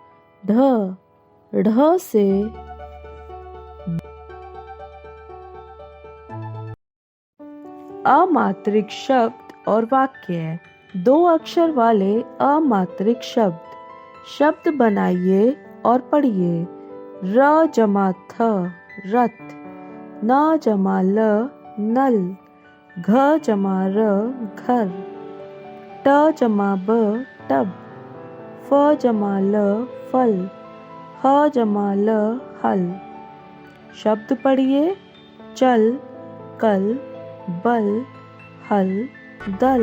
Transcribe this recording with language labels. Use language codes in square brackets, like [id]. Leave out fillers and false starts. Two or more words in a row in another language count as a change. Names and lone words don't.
[hi] ढ से अमात्रिक शब्द और वाक्य। 2 अक्षर वाले अमात्रिक शब्द बनाइए और पढ़िए। र जमा थ रथ। न जमा ल नल। घ जमा र घर। ट जमा ब टब। फ जमा ल फल। ह जमा ल हल। शब्द पढ़िए। चल, कल, बल, हल, दल।